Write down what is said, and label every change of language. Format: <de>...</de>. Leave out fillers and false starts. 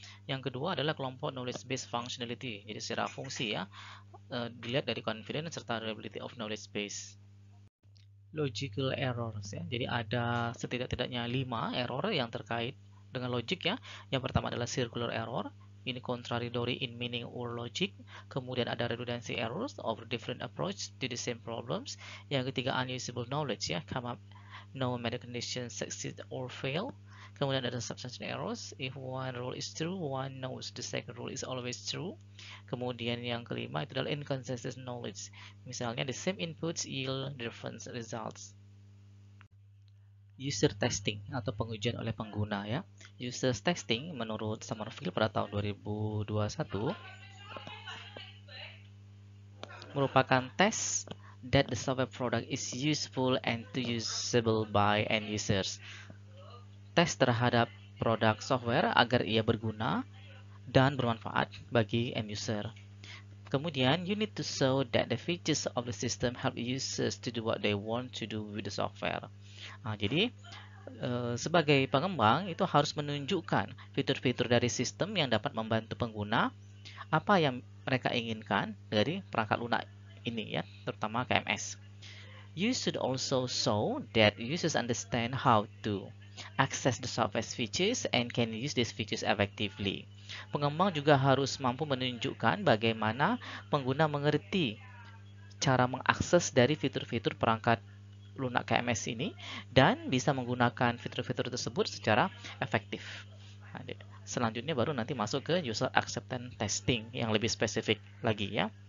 <id>Yang kedua adalah kelompok knowledge based functionality. Jadi secara fungsi ya, dilihat dari confidence serta</id> <en>reliability of knowledge base.</en> <id>Logical errors ya. Jadi ada setidak-tidaknya 5 error yang terkait dengan logic ya. Yang pertama adalah circular error.</id> <en>Ini contradictory in meaning or logic.</en> <id>Kemudian ada</id> <en>redundancy errors of different approach to the same problems.</en> <id>Yang ketiga</id> <en>unusable knowledge ya, come up no matter conditions succeed or fail.</en> <id>Kemudian ada substantial errors.</id> <en>If one rule is true, one knows the second rule is always true.</en> <id>Kemudian yang kelima itu adalah</id> <en>inconsistent knowledge. Misalnya the same inputs yield different results.</en> <id>User testing atau pengujian oleh pengguna ya.</id> <en>User testing</en> <id>menurut Summerfield pada tahun 2021 merupakan tes</id> <en>that the software product is useful and usable by end users.</en> <id>Tes terhadap produk software agar ia berguna dan bermanfaat bagi end user.</id> <en>Kemudian, you need to show that the features of the system help users to do what they want to do with the software.</en> <id>Nah, jadi sebagai pengembang itu harus menunjukkan fitur-fitur dari sistem yang dapat membantu pengguna apa yang mereka inginkan dari perangkat lunak ini ya, terutama KMS.</id> <en>You should also show that users understand how to access the software features and can use these features effectively.</en> <id>Pengembang juga harus mampu menunjukkan bagaimana pengguna mengerti cara mengakses dari fitur-fitur perangkat lunak KMS ini dan bisa menggunakan fitur-fitur tersebut secara efektif. Nah, selanjutnya baru nanti masuk ke user acceptance testing yang lebih spesifik lagi ya.</id>